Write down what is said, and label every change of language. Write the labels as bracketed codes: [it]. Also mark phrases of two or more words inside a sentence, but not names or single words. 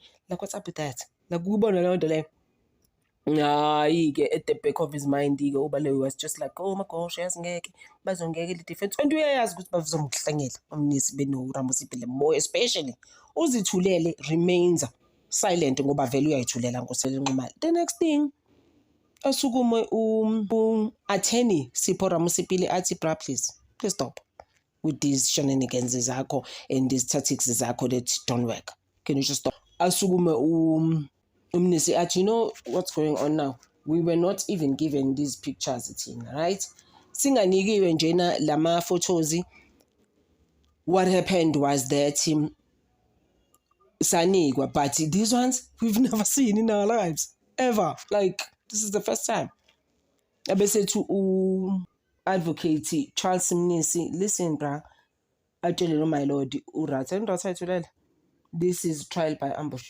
[en] Like what's up with that? Like at the back of his mind, Ubaloyi was just like, oh my gosh, bazongeke defense. And we ask more especially uzithulele remains silent [zu] ngoba vele uyayithulela ngosele nqumali. [en] The next thing asukume attorney Sipho Ramusipili athi bra please stop with these shenanigans zakho and these tactics zakho that don't work. Can you just stop? [zu] Asukume Umnisi athi, [en] you know what's going on now? We were not even given these pictures, right? [zu] Singanikiwe njena lama photos. [en] What happened was that sanigwa, but these ones we've never seen in our lives ever. Like this is the first time. I said to advocate Charles Mnisi, listen, bruh, I tell you, my lord, this is trial by ambush.